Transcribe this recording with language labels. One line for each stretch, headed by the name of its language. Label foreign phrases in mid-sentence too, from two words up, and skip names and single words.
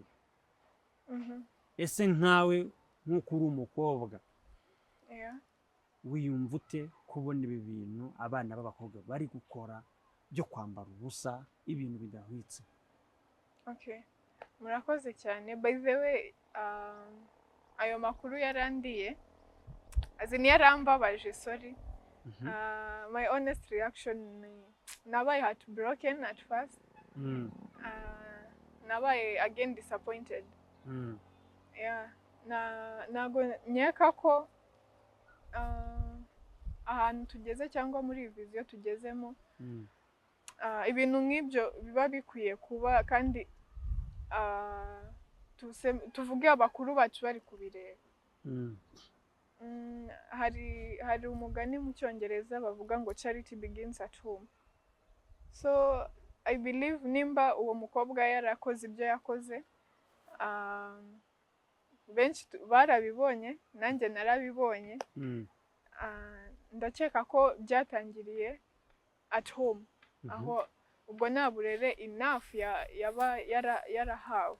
Kinyarwanda: Ese nkawe nk'uko uri umukobwa wiyumva ute kubona ibi bintu abana b'abakobwa bari gukora byo kwambara ubusa, ibintu bidahwitse? Okay, murakoze cyane.
English: By the way,
Kinyarwanda: ayo makuru yarandiye, azini yarambabaje,
English: sorry. My honest reaction, nabaye heartbroken at first.
Kinyarwanda: Nabaye
English: again disappointed.
Kinyarwanda: Nago nyeka ko ahantu tugeze cyangwa muri viziyo tugezemo, ibintu nk'ibyo biba bikwiye kuba, kandi tuvuge abakuru bacu bari kubireba. Hari umugani mu Cyongereza bavuga ngo
English: charity begins at home. So I believe
Kinyarwanda: nimba uwo mukobwa yarakoze ibyo yakoze, benshi barabibonye nanjye narabibonye. Ndakeka ko byatangiriye
English: at home,
Kinyarwanda: aho ubwo nta burere enough yaba yarahawe.